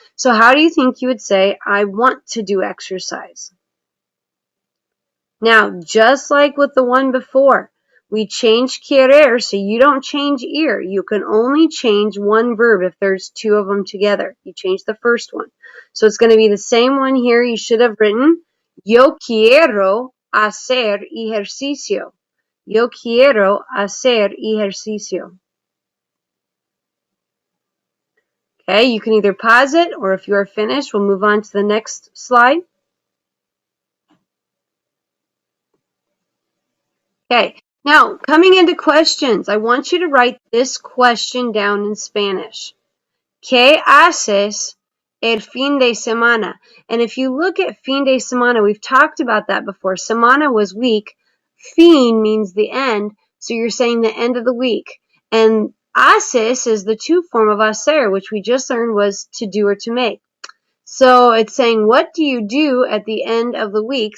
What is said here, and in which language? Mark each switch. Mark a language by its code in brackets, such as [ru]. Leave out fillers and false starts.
[en] So how do you think you would say, I want to do exercise? Now, just like with the one before, we changed querer, so you don't change ir. You can only change one verb if there's two of them together. You change the first one. So it's going to be the same one here. You should have written, [es] yo quiero hacer ejercicio. Yo quiero hacer ejercicio. [en] Okay, you can either pause it, or if you are finished, we'll move on to the next slide. Okay, now coming into questions, I want you to write this question down in Spanish. [es] ¿Qué haces el fin de semana? [en] And if you look at fin de semana, we've talked about that before. Semana was week. Fin means the end, so you're saying the end of the week. And haces is the to form of hacer, which we just learned was to do or to make. So it's saying, what do you do at the end of the week?